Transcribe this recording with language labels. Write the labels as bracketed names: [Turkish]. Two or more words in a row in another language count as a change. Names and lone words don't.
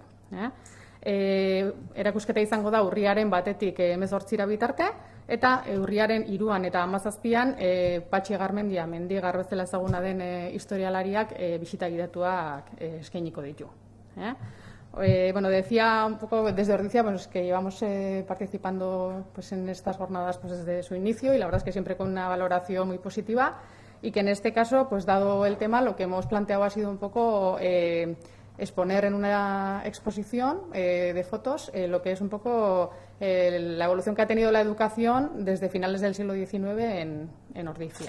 [Basque] Erakusketa izango da urriaren 1-tik 18 bitarte, eta urriaren 3 eta 17an Patxi Garmendia Mendigar bezala ezaguna den historialariak bisita gidatuak eskainiko ditu. [Spanish] Bueno, decía un poco desde Ordizia que llevamos participando en estas jornadas desde su inicio, y la verdad es que siempre con una valoración muy positiva, y que en este caso, dado el tema, lo que hemos planteado ha sido un poco exponer en una exposición de fotos lo que es un poco la evolución que ha tenido la educación desde finales del siglo XIX en Ordizia.